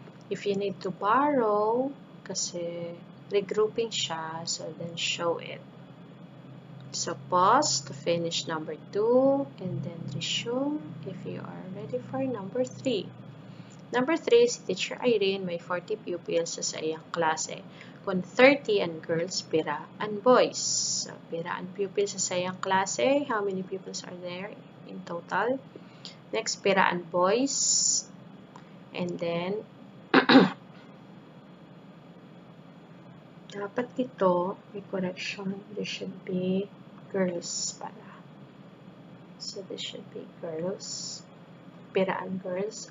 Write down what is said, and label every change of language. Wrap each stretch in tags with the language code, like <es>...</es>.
<en>If you need to borrow, kasi regrouping siya, so then show it. So, pause to finish number 2, and then resume if you are ready for number 3.</en> <bik>Number 3, si Teacher Irene may 40 pupils sa iyang klase. Kung 30 ang girls, pira ang boys. So, pira ang pupils sa iyang klase.</bik> <en>How many pupils are there in total? Next,</en> <bik>pira ang boys.</bik> <en>And then, dapat ito, may correction. This should be girls pala. So, this should be girls.</en> <bik>Piraan girls.</bik>